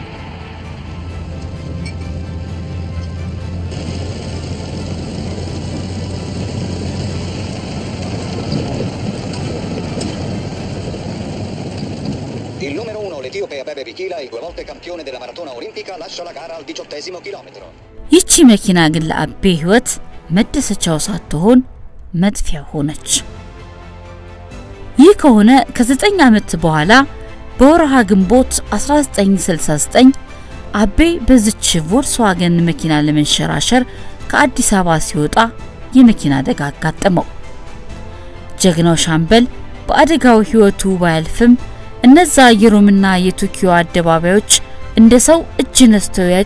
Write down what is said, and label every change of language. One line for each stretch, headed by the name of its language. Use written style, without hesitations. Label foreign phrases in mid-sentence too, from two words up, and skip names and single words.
Italian: Il numero 1, l'Etiope Abebe Bikila, il 2 volte campione della maratona olimpica, lascia la gara al 18° chilometro.
Amharic: ይቺ መኪና ግን ለአቤ ህይወት መደሰቻው ሳትሆን መጥፊያው ሆነች። ይህ ከሆነ ከ9 ዓመት በኋላ በወርሃ ግንቦት 1969 አቤ በዚች ቮልክስዋገን መኪና ለመንሸራሸር ከአዲስ አበባ ሲወጣ የመኪና አደጋ አጋጠመው። ጀግናው ሻምበል በአደጋው ህይወቱ ባያልፍም እነዛ የሮምና የቶኪዮ አደባባዮች እንደ ሰው እጅ ነስተው